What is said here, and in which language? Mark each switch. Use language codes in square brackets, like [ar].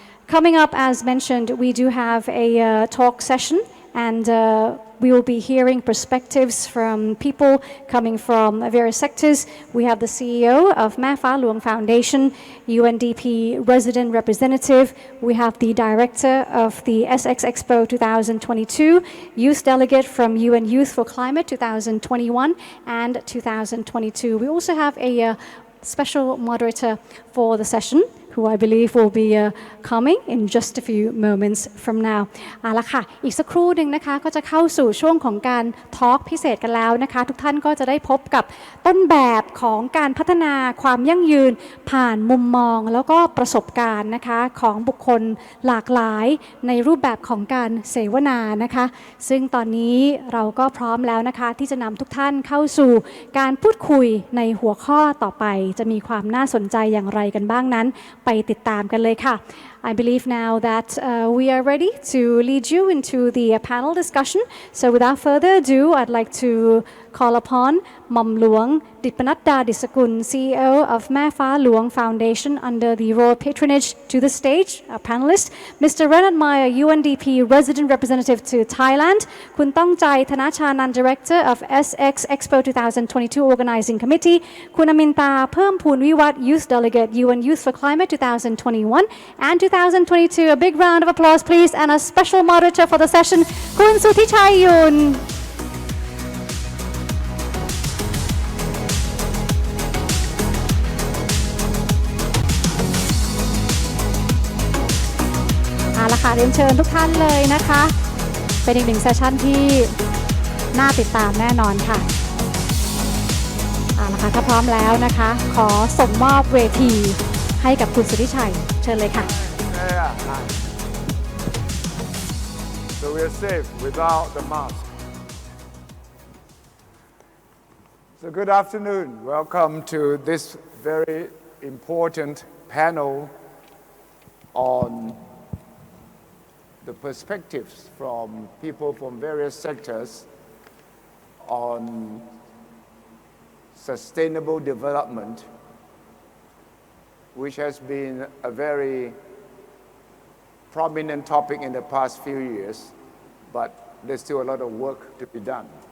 [en] Coming up, as mentioned, we do have a talk session, and we will be hearing perspectives from people coming from various sectors. We have the CEO of Ma Fa Luang Foundation, UNDP resident representative. We have the director of the SX Expo 2022, youth delegate from UN Youth for Climate 2021 and 2022. We also have a special moderator for the session, who I believe will be coming in just a few moments from now [th] เอาละค่ะอีกสักครู่หนึ่งนะคะก็จะเข้าสู่ช่วงของการทอล์กพิเศษกันแล้วนะคะทุกท่านก็จะได้พบกับต้นแบบของการพัฒนาความยั่งยืนผ่านมุมมองแล้วก็ประสบการณ์นะคะของบุคคลหลากหลายในรูปแบบของการเสวนานะคะซึ่งตอนนี้เราก็พร้อมแล้วนะคะที่จะนำทุกท่านเข้าสู่ การพูดคุยในหัวข้อต่อไปจะมีความน่าสนใจอย่างไรกันบ้างนั้นไปติดตามกันเลยค่ะ [en] I believe now that we are ready to lead you into the panel discussion. So without further ado, I'd like to call upon Mom Luang Ditpanatta Disakun, CEO of Ma Fa Luang Foundation under the royal patronage to the stage, our panelist, Mr. Renat Meyer, UNDP resident representative to Thailand, Kun Tong Jai, Thana Chan, Director of SX Expo 2022 Organizing Committee, Kun Aminta Permpoon Wiwat, Youth Delegate, UN Youth for Climate 2021 and 2022. A big round of applause, please, and a special moderator for the session, Kun Suthichai Yun. [th] เอาละค่ะเรียนเชิญทุกท่านเลยนะคะเป็นอีกหนึ่งเซสชั่นที่น่าติดตามแน่นอนค่ะเอาละค่ะถ้าพร้อมแล้วนะคะขอส่งมอบเวทีให้กับคุณสุทธิชัยเชิญเลยค่ะ [en] So we are safe without the mask. So good afternoon. Welcome to this very important panel on the perspectives from people from various sectors on sustainable development, which has been a very prominent topic in the past few years, but there's still a lot of work to be done.